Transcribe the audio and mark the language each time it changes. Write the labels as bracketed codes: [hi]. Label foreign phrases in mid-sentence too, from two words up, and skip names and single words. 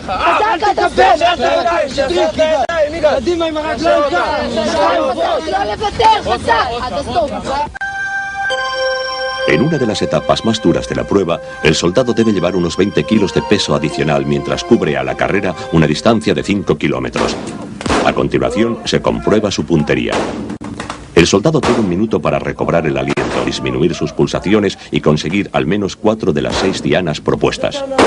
[he] חזק, קדימה עם הרגליים לא לוותר, חזק! עד הסוף. [es] En una de las etapas más duras de la prueba, el soldado debe llevar unos 20 kilos de peso adicional mientras cubre a la carrera una distancia de 5 kilómetros. A continuación, se comprueba su puntería. El soldado tiene un minuto para recobrar el aliento, disminuir sus pulsaciones y conseguir al menos 4 de las 6 dianas propuestas.